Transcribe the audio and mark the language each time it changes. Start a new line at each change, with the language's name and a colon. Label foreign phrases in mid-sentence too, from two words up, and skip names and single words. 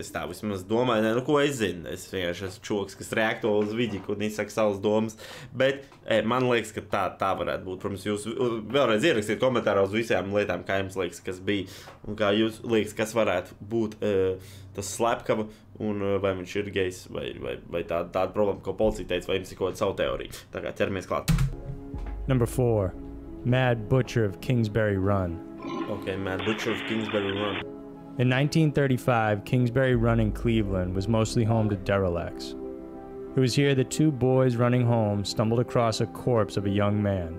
Latvian: Es tā vismaz domāju, ne, nu, ko es zinu. Es vienkārši esmu čoks, kas reakto uz vidiku un izsaka savas domas, bet man liekas, ka tā varētu būt. Protams, jūs vēlreiz ierakstiet komentārā uz visām lietām, kā jums liekas, kas bija, un kā jūs liekas, kas varētu būt tas slepkava, un vai viņš ir gejs, vai tāda problēma, ko policija teica, vai jums ir kaut kāda savu teoriju. Tā kā ķeramies klāt.
English: Number 4. Mad Butcher of Kingsbury Run. Okay, Mad Butcher of Kingsbury Run. In 1935, Kingsbury Run in Cleveland was mostly home to derelicts. It was here that two boys running home stumbled across a corpse of a young man.